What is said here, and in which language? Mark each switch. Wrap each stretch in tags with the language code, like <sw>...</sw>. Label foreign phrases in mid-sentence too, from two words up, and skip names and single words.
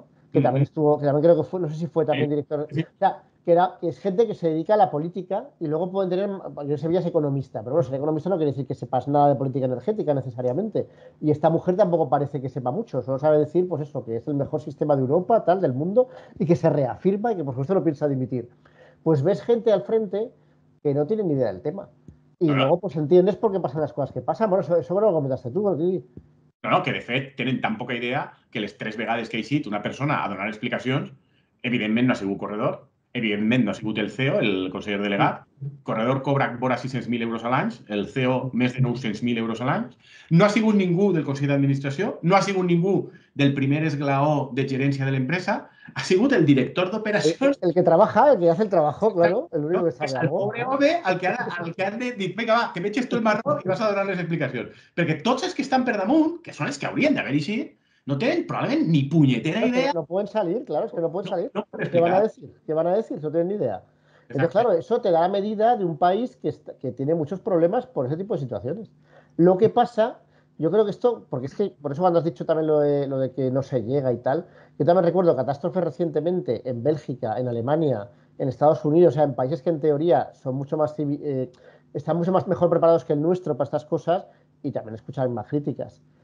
<es>Que también estuvo, que también creo que fue, no sé si fue también director, o sea, que es gente que se dedica a la política y luego pueden tener, yo Sevilla es economista, pero bueno, ser economista no quiere decir que sepas nada de política energética necesariamente, y esta mujer tampoco parece que sepa mucho, solo sabe decir, pues eso, que es el mejor sistema de Europa, tal, del mundo, y que se reafirma y que por supuesto no piensa dimitir. Pues ves gente al frente que no tiene ni idea del tema. Y luego pues entiendes por qué pasan las cosas que pasan. Bueno, eso lo comentaste tú, ¿no?</es> <ca>No, que de fet tenen tan poca idea que les 3 vegades que ha eixit una persona a donar explicacions, evidentment no ha sigut Corredor, evidentment no ha sigut el CEO, el conseller delegat. Corredor cobra vora 600.000 euros a l'any, el CEO més de 900.000 euros a l'any. No ha sigut ningú del Consell d'Administració, no ha sigut ningú del primer esglaó de gerència de l'empresa, ha sigut el director d'operacions.</ca> <es>El que trabaja, el que hace el trabajo, claro, el único que sabe el algo.</es> <ca>pobre home al que han dit, vinga, va, que m'eixes tu el marró i vas a donar les explicacions. Perquè tots els que estan per damunt, que són els que haurien d'haver eixit,</ca> <es>no tienen probablemente ni puñetera idea. No pueden salir, claro, es que no pueden salir. No ¿Qué van a decir? ¿Qué van a decir? No tienen ni idea. Entonces, claro, eso te da la medida de un país que tiene muchos problemas por ese tipo de situaciones. Lo que pasa, yo creo que esto, porque es que, por eso cuando has dicho también lo de que no se llega y tal, yo también recuerdo catástrofes recientemente en Bélgica, en Alemania, en Estados Unidos, o sea, en países que en teoría son mucho más están mucho más mejor preparados que el nuestro para estas cosas, y también escuchar más críticas.</es>